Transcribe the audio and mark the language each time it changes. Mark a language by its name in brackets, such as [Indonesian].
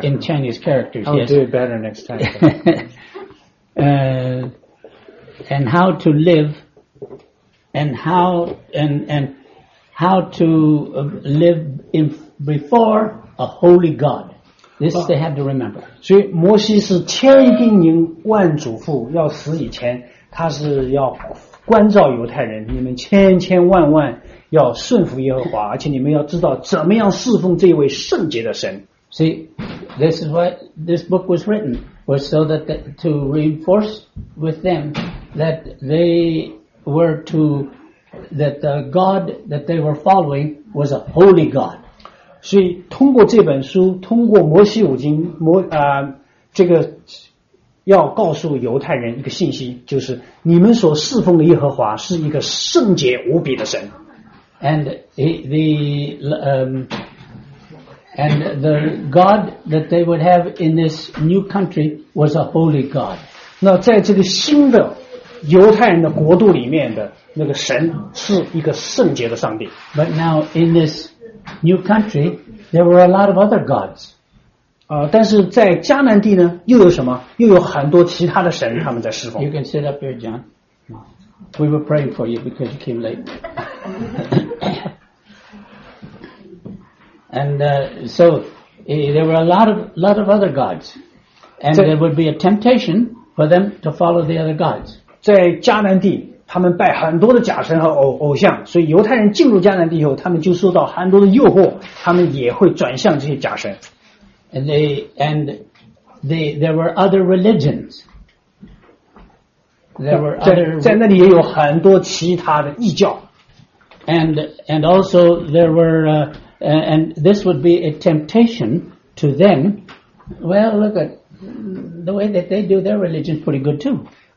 [English] In Chinese characters, I'll yes. I'll do it better next time. and how to live, and how to live before a holy God. This they have to remember. [Chinese] 所以摩西是千叮咛万嘱咐，要死以前，他是要关照犹太人，你们千千万万。要顺服耶和华，而且你们要知道怎么样侍奉这位圣洁的神。 [English] See, this is why this book was written, was so that to reinforce with them that they were to, that the God that they were following was a holy God. [Chinese] 所以通过这本书，通过摩西五经，这个要告诉犹太人一个信息，就是你们所侍奉的耶和华是一个圣洁无比的神。 [English] And the God that they would have in this new country was a holy God. [Chinese] 那在这个新的犹太人的国度里面的那个神是一个圣洁的上帝。 [English] But now in this new country, there were a lot of other gods. [Chinese] 但是在迦南地呢，又有什么？又有很多其他的神他们在侍奉。 [English] You can sit up here, John. We were praying for you because you came late. there were a lot of other gods, and there would be a temptation for them to follow the other gods. [Chinese] 在迦南地，他们拜很多的假神和偶像，所以犹太人进入迦南地以后，他们就受到很多的诱惑，他们也会转向这些假神。 [English] And there were other religions. There were other [Chinese] 在那里也有很多其他的异教。 [English] And this would be a temptation to them. Well, look at the way that they do their religion pretty good too.